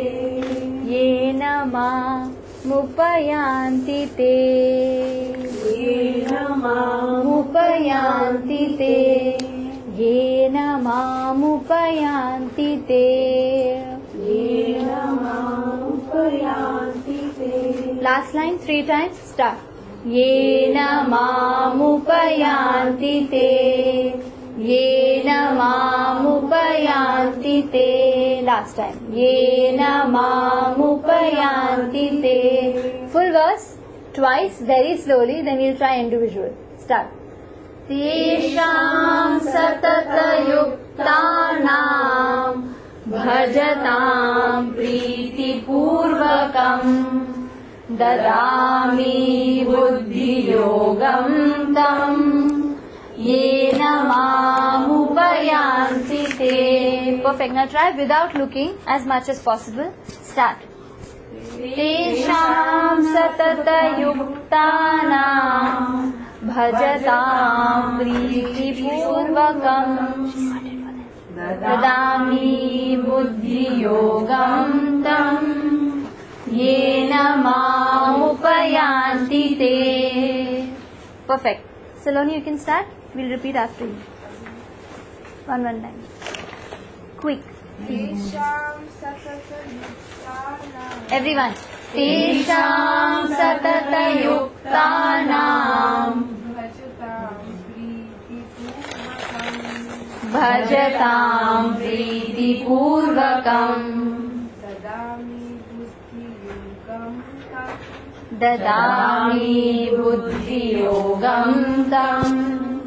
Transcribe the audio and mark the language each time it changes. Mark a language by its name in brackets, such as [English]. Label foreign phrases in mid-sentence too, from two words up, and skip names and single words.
[Sanskrit] येन मामुपयान्ति ते. Yena मुपयान्ति ते। येन मामुपयान्ति ते. येन मामुपयान्ति ते. [English] Last line 3 times, start. [Sanskrit] येन मामुपयान्ति ते. येन मामुपयान्ति ते. [English] Last time. [Sanskrit] येन मामुपयान्ति ते. [English] Full verse, twice, very slowly, then we'll try individual. Start. [Sanskrit] तेषां सततयुक्तानां भजतां प्रीति पूर्वकम् ददामि बुद्धियोगं तं येन मामुपयान्ति ते. [English] Perfect. Now try without looking as much as possible. Start. [Sanskrit] तेषां सततयुक्तानां भजतां प्रीति पूर्वकम् ददामि बुद्धियोगं तं येन मामुपयान्ति ते. [English] Perfect. Saloni, you can start. We'll repeat after you. One line. Quick. Everyone. [Sanskrit] तेषां सततयुक्तानां भजतां प्रीति पूर्वकम् ददामि बुद्धियोगं तम्.